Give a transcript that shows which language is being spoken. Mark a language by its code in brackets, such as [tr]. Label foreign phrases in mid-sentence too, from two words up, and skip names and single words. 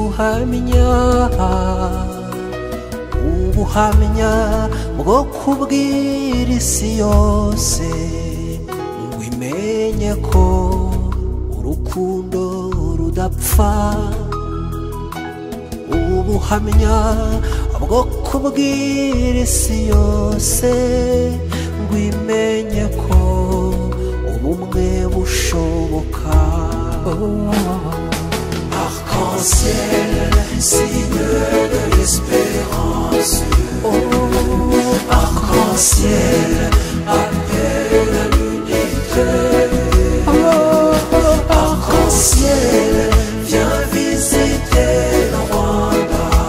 [rw] ubuhamya bwo kubwira isi yose ngo imenye ko urukundo rudapfa, ubuhamya bwo kubwira isi yose ngo imenye ko ubumwe bushoboka. [fr] Arc-en-ciel, signe de l'espérance. Arc-en-ciel, appelle à l'unité. Arc-en-ciel, viens visiter le Rwanda.